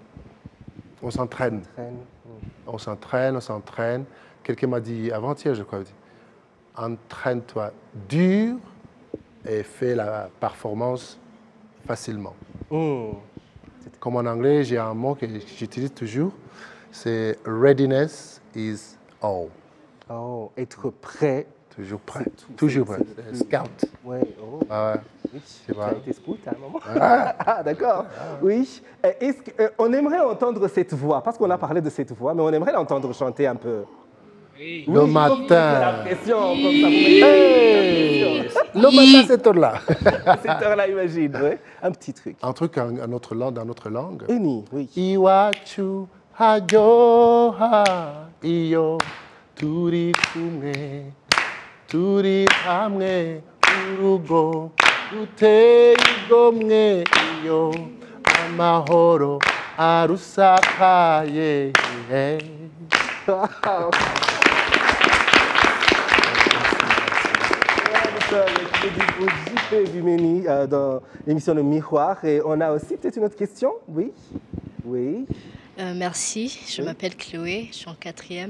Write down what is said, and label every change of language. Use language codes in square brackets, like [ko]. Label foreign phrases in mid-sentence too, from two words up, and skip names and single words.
[fr] On s'entraîne. On s'entraîne. Quelqu'un m'a dit avant-hier, je crois, entraîne-toi dur et fais la performance facilement. Comme en anglais, j'ai un mot que j'utilise toujours, c'est [en] readiness is all. [fr] Oh, être prêt. Toujours prêt. Toujours prêt. Scout. Oui, oh. Oui, tu vois. as été scout à un moment. Ah, d'accord. Oui. On aimerait entendre cette voix, parce qu'on a parlé de cette voix, mais on aimerait l'entendre chanter un peu. Oui, le matin. La pression, comme ça, vous mettez le matin, cette heure-là. Cette heure-là, imagine. Ouais. Un petit truc. Un truc dans notre langue. Eni, oui. [rn] Iwachu hajoha iyo turi kumwe turi hamwe urugo ruteye igomwe iyo amahoro arusakaye. [fr] Avec JP Bimeni dans l'émission Le Miroir. Et on a aussi peut-être une autre question? Oui. Oui. Merci, je m'appelle Chloé, je suis en 4e.